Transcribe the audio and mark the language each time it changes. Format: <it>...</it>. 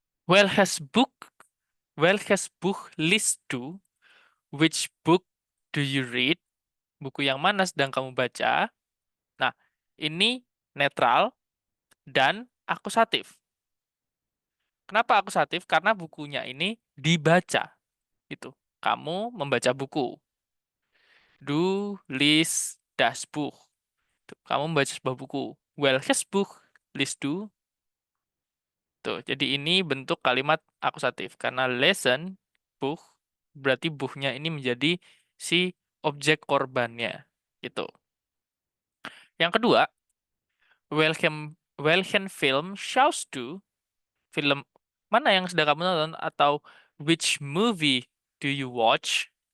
<de>Welches Buch, welches Buch liest du?</de> <en>Which book do you read?</en> <id>Buku yang mana sedang kamu baca? Nah, ini netral dan akusatif. Kenapa akusatif? Karena bukunya ini dibaca. Gitu. Kamu membaca buku.</id> <de>Du liest das Buch.</de> <id>Tuh, kamu membaca sebuah buku.</id> <de>Welches Buch liest du?</de> <id>Tuh, jadi ini bentuk kalimat akusatif. Karena lesen, Buch, berarti buhnya ini menjadi si objek korbannya. Gitu. Yang kedua,</id> <de>welchen Film schaust du?</de> <id>Film mana yang sedang kamu nonton?</id> <en>Atau which movie do you watch?</en>